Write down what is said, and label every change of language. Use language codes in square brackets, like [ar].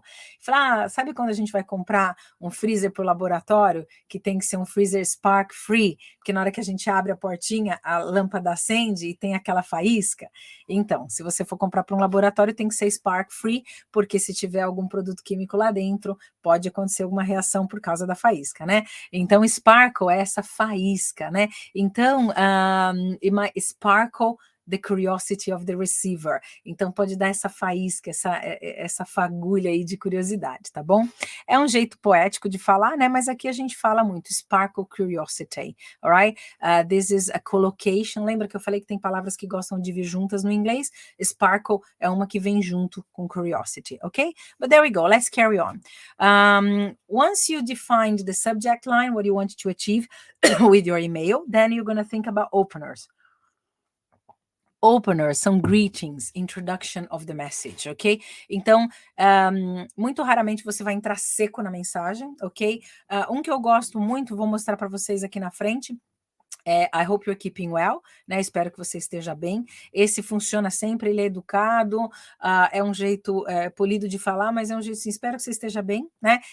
[pt] Eu falei, sabe quando a gente vai comprar um freezer para o laboratório, que tem que ser um freezer spark free, porque na hora que a gente abre a portinha, a lâmpada acende e tem aquela faísca? Então, se você for comprar para um laboratório, tem que ser spark free, porque se tiver algum produto químico lá dentro, pode acontecer alguma reação por causa da faísca, né? Então, sparkle é essa faísca, né? Então, [en] it might sparkle the curiosity of the receiver. [pt] Então pode dar essa faísca, essa fagulha aí de curiosidade, tá bom? É um jeito poético de falar, né? Mas aqui a gente fala muito, [en] sparkle curiosity, alright? This is a collocation. [pt] Lembra que eu falei que tem palavras que gostam de vir juntas no inglês? Sparkle é uma que vem junto com curiosity, ok? [en] But there we go, let's carry on. Once you defined the subject line, what you want to achieve with your email, then you're going to think about openers. Openers são greetings, introduction of the message, ok? [pt] Então, muito raramente você vai entrar seco na mensagem, ok? Um que eu gosto muito, vou mostrar para vocês aqui na frente, [en] I hope you're keeping well, [pt] né? Espero que você esteja bem. Esse funciona sempre, ele é educado, é um jeito polido de falar, mas é um jeito assim, espero que você esteja bem, né?